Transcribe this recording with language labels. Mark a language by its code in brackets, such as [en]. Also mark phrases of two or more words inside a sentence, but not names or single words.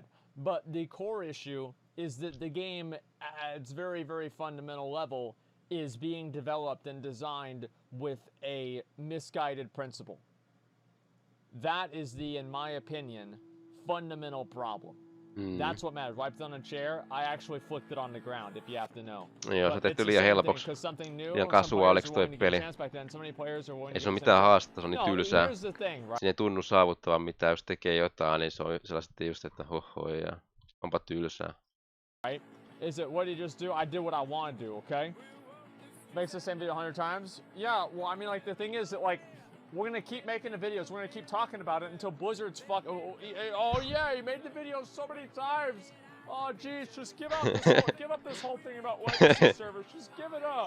[en] But the core issue is that the game, at its very, very fundamental level, is being developed and designed with a misguided principle. That is the, in my opinion, fundamental problem. That's what matters. Wiped on a chair, I actually flicked it on the ground, if you have to know. [fi] Joo, se tehty liian helpoksi. Liian kasuaaliksi toi peli. Ei se ole mitään haastetta, se on niin tylsää. Siinä ei tunnu saavuttavan mitään, jos tekee jotain, niin se on sellaista just, että hoho, ja onpa tylsää. [en] Right? Is it, what did you just do? I did what I want to do, okay? Makes the same video 100 times? Yeah, well, I mean, like, the thing is that, like, we're gonna keep making the videos, we're gonna keep talking about it until Blizzard's oh yeah, you made the videos so many times! Oh geez, just give up this whole thing about legacy servers, just give it up!